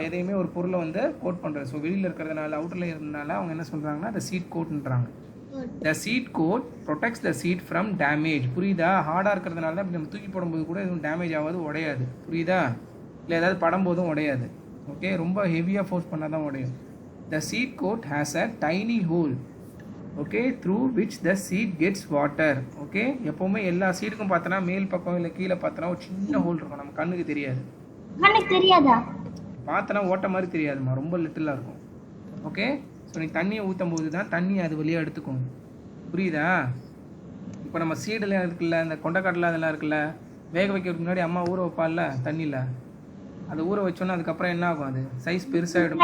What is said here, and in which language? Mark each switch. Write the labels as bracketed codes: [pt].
[ta] எதையுமே ஒரு பொருளை வந்து கோட் பண்ணுறது. ஸோ வெளியில் இருக்கிறதுனால அவுட்டரில் இருந்தனால அவங்க என்ன சொல்கிறாங்கன்னா [en] the seed coat [ta] ன்றாங்க. [en] the seed coat protects the seed from damage. [ta] புரியுதா? ஹார்டாக இருக்கிறதுனால தான் இப்படி நம்ம தூக்கி போடும்போது கூட எதுவும் டேமேஜ் ஆகாது, உடையாது. புரியுதா? இல்லை ஏதாவது படும்போதும் உடையாது. ஓகே, ரொம்ப ஹெவியாக ஃபோர்ஸ் பண்ணால் தான் உடையும். [en] the seed coat has a tiny hole. Okay, through which the seed gets water. [ta] Okay, எப்போவுமே எல்லா சீடுக்கும் பார்த்தோன்னா மேல் பக்கம் இல்லை கீழே பார்த்தோன்னா ஒரு சின்ன ஹோல் இருக்கும், நம்ம கண்ணுக்கு தெரியாது. எனக்கு தெரியாதா? பார்த்தனா ஓட்ட மாதிரி தெரியாதுமா, ரொம்ப லிட்டிலாக இருக்கும். ஓகே, ஸோ நீ தண்ணியை ஊற்றும் போது தான் தண்ணி அது வழியாக எடுத்துக்கும். புரியுதா? இப்போ நம்ம சீடில் இருக்குல்ல, இந்த கொண்டைக்கடலை அதெல்லாம் இருக்குல்ல, வேக வைக்கிறதுக்கு முன்னாடி அம்மா ஊற வைப்பாள்ல தண்ணியில், அதை ஊற வச்சோன்னா அதுக்கப்புறம் என்ன ஆகும், அது சைஸ் பெருசாகிடும்.